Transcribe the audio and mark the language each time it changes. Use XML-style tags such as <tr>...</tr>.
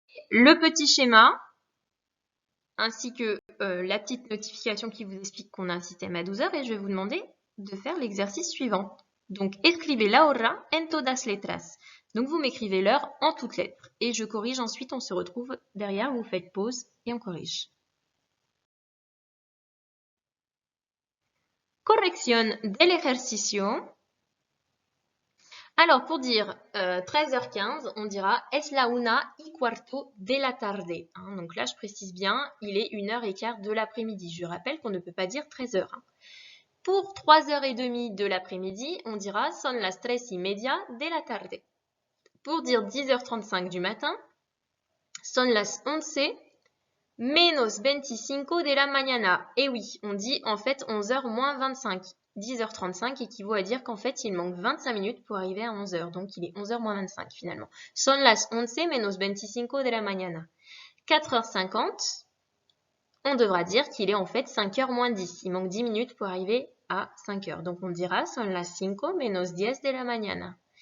<fr>Le petit schéma, ainsi que la petite notification qui vous explique qu'on a un système à 12 heures et je vais vous demander de faire l'exercice suivant.</fr> <es>Donc, escribe la hora en todas letras.</es> <fr>Donc, vous m'écrivez l'heure en toutes lettres et je corrige ensuite, on se retrouve derrière, vous faites pause et on corrige.</fr> <es>Corrección del ejercicio.</es> <fr>Alors, pour dire 13h15, on dira es la 1:15 de la tarde. Donc là, je précise bien, il est 1h15 de l'après-midi. Je rappelle qu'on ne peut pas dire 13h. Pour 3h30 de l'après-midi, on dira son las 3:30 de la tarde.</fr> <es>Pour dire 10h35 du matin, son las 11 menos 25 de la mañana.</es> <fr>Et oui, on dit en fait 11h moins 25. 10h35 équivaut à dire qu'en fait, il manque 25 minutes pour arriver à 11h. Donc, il est 11h moins 25 finalement.</fr> <es>Son las 11 menos 25 de la mañana.</es> <fr>4h50, on devra dire qu'il est en fait 5h moins 10. Il manque 10 minutes pour arriver à 5h. Donc, on dira son las 5 menos 10 de la mañana.</fr>